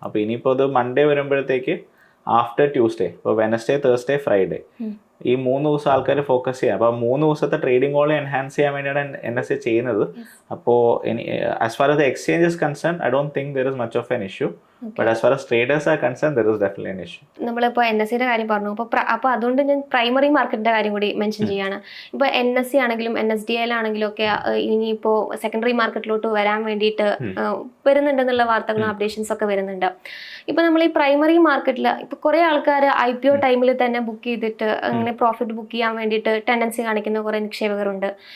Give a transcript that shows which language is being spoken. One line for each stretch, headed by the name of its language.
Malayalam: അപ്പോൾ ഇനിയിപ്പോൾ ഇത് മൺഡേ വരുമ്പോഴത്തേക്ക് ആഫ്റ്റർ ട്യൂസ്ഡേ, ഇപ്പോൾ വെനസ്ഡേ തേഴ്സ്ഡേ ഫ്രൈഡേ ഈ 3 ദിവസം ആൾക്കാർ ഫോക്കസ് ചെയ്യാം. അപ്പോൾ 3 ദിവസത്തെ ട്രേഡിംഗ് വോളിയം എൻഹാൻസ് ചെയ്യാൻ വേണ്ടിയാണ് NSE ചെയ്യുന്നത്. അപ്പോൾ
English: As far as the exchange is concerned, I don't think there is much of an issue. But as far as traders are concerned, there is definitely an issue.
Malayalam: നമ്മളിപ്പോൾ NSEയുടെ കാര്യം പറഞ്ഞു. അപ്പോൾ അതുകൊണ്ട് ഞാൻ പ്രൈമറി മാർക്കറ്റിൻ്റെ കാര്യം കൂടി മെൻഷൻ ചെയ്യാണ്. ഇപ്പോൾ NSE ആണെങ്കിലും NSDL ആണെങ്കിലും ഒക്കെ ഇനിയിപ്പോൾ സെക്കൻഡറി മാർക്കറ്റിലോട്ട് വരാൻ വേണ്ടിയിട്ട് വരുന്നുണ്ടെന്നുള്ള വാർത്തകളും അപ്ഡേഷൻസ് ഒക്കെ വരുന്നുണ്ട്. ഇപ്പോൾ നമ്മൾ ഈ പ്രൈമറി മാർക്കറ്റിൽ ഇപ്പോൾ കുറേ ആൾക്കാർ IPO ടൈമിൽ തന്നെ ബുക്ക് ചെയ്തിട്ട് അങ്ങനെ പ്രോഫിറ്റ് ബുക്ക് ചെയ്യാൻ വേണ്ടിയിട്ട് ടെൻഡൻസി കാണിക്കുന്ന കുറേ നിക്ഷേപകരുണ്ട്.